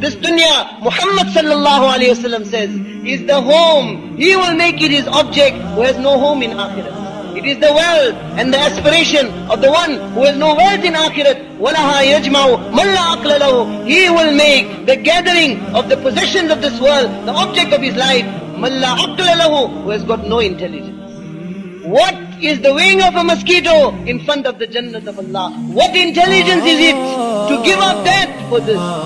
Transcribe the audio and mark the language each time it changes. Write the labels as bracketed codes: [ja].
[en] This dunya, Muhammad [ar] sallallahu alayhi wasallam [en] says, is the home. He will make it his object who has no home in akhirat. It is the wealth and the aspiration of the one who has no wealth in akhirat. [ar] وَلَهَا يَجْمَعُ مَنْ لَا عَقْلَ لَهُ. [en] He will make the gathering of the possessions of this world the object of his life. [ar] مَنْ لَا عَقْلَ لَهُ, [en] who has got no intelligence. What is the wing of a mosquito in front of the Jannat of Allah? What intelligence is it to give up that for this?